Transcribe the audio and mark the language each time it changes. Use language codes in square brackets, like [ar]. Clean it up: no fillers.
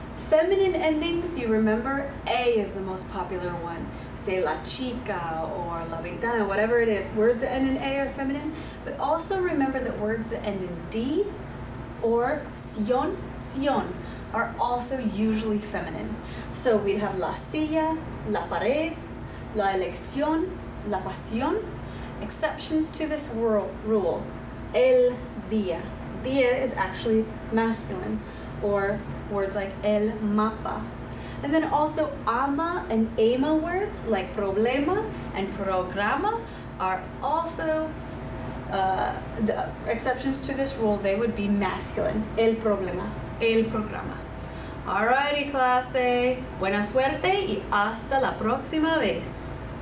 [en] Feminine endings, you remember A is the most popular one. Say la chica or la ventana, whatever it is. Words that end in A are feminine, but also remember that words that end in D or sion are also usually feminine. So we'd have [es] la silla, la pared, la elección, la pasión. [en] Exceptions to this rule, el día. Día is actually masculine, or words like el mapa. And then also ama and ema words like problema and programa are also the exceptions to this rule. They would be masculine. [es] El problema, el programa. Alrighty, clase. Buena suerte y hasta la próxima vez.